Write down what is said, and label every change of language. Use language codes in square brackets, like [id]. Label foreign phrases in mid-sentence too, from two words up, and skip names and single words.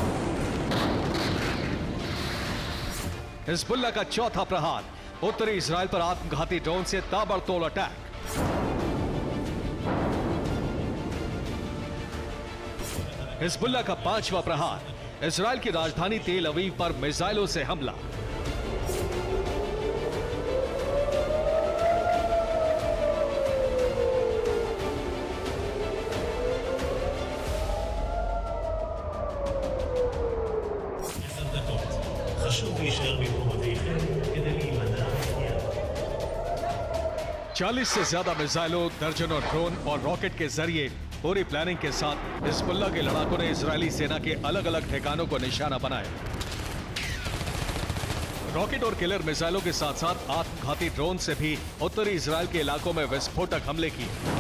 [hi] हिजबुल्लाह का चौथा प्रहार, उत्तरी इजराइल पर आत्मघाती ड्रोन से ताबड़तोड़ अटैक। हिजबुल्लाह का पांचवा प्रहार, इजराइल की राजधानी तेल अवीव पर मिसाइलों से हमला। [he] חשוב להישאר במקומותיכם כדי להימנע מפגיעה. [hi] 40 से ज्यादा मिसाइलों, दर्जनों ड्रोन और रॉकेट के जरिए पूरी प्लानिंग के साथ हिजबुल्लाह के लड़ाकों ने इजरायली सेना के अलग अलग ठिकानों को निशाना बनाया। रॉकेट और किलर मिसाइलों के साथ साथ आत्मघाती ड्रोन से भी उत्तरी इजराइल के इलाकों में विस्फोटक हमले किए।